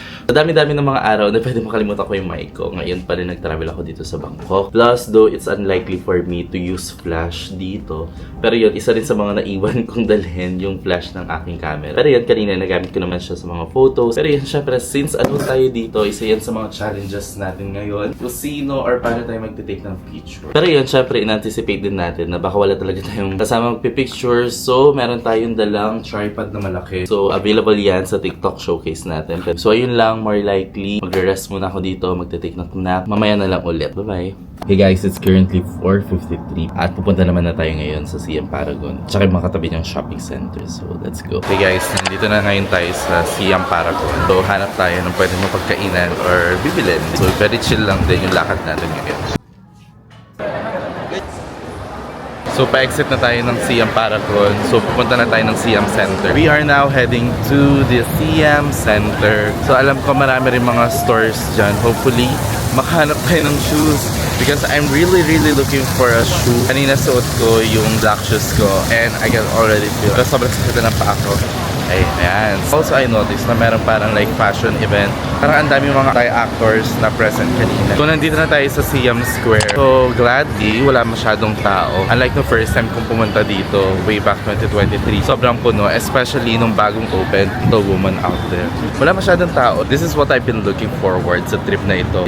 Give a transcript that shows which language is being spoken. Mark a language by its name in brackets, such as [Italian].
[Filipino] Madami-dami ng mga araw na pwede makalimutan ko yung mic ko. Ngayon pa rin nag-travel ako dito sa Bangkok. [English] Plus, though, it's unlikely for me to use flash dito. [Filipino] Pero yun, isa rin sa mga naiwan kong dalhin yung flash ng aking camera. Pero yun, kanina nagamit ko naman siya sa mga photos. Pero yun, syempre, since ano tayo dito, isa yan sa mga challenges natin ngayon. Kusino or paano tayo magtitake ng picture. Pero yun, syempre, in-anticipate din natin na baka wala talaga tayong kasama magpipicture. So, meron tayong dalang tripod na malaki. So, available yan sa TikTok showcase natin. So, ayun lang. lang, more likely. Magre-rest muna ako dito, magte-take ng nap. Mamaya na lang ulit. Bye-bye. Hey guys, it's currently 4:53 at pupunta naman na tayo ngayon sa CM Paragon. Tsaka yung mga katabi niyang shopping center. [English] So, let's go. Hey guys, [Filipino] nandito na ngayon tayo sa CM Paragon. So, hanap tayo ng pwede mapagkainan or bibilin. So, very chill lang din yung lakad natin ngayon. So, pa-exit na tayo ng CM Paragon. So, pupunta na tayo ng CM Center. [English] We are now heading to the CM Center. [Filipino] So, alam ko marami rin mga stores dyan. Hopefully, makahanap tayo ng shoes. [English] Because I'm really looking for a shoe. [Filipino] Kanina suot ko yung [English] black shoes ko. And I can already feel. [Filipino] Pero sobrang sakit na pa ako. Ay, ayan. [English] Also, I noticed [Filipino] na meron parang [English] like fashion event. [Filipino] Parang ang dami mga Thai actors na present kanina. So, nandito na tayo sa Siam Square. So, gladly, wala masyadong tao. [English] Unlike the first time [Filipino] kong pumunta dito, [English] way back 2023. [Filipino] Sobrang puno, especially nung bagong open, The Woman Out There. Wala masyadong tao. [English] This is what I've been looking forward [Filipino] sa trip na ito.